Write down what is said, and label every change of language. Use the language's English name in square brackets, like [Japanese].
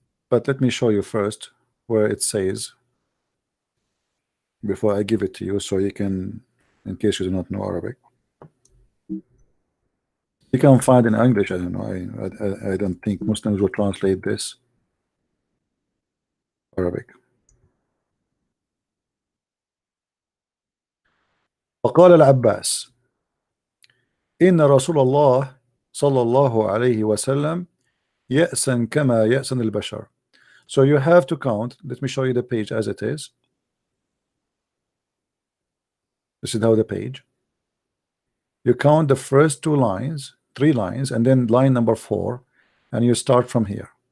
[English] But let me show you first where it says before I give it to you, so you can, in case you do not know Arabic. You can find in English. I don't know. I don't think Muslims will translate this Arabic. [Arabic] وقال العباس إن رسول الله صلى الله عليه وسلم يأسن كما يأسن البشر. [English] So you have to count. Let me show you the page as it is. This is how the page. You count the first 2 lines, 3 lines, and then line number 4, and you start from here.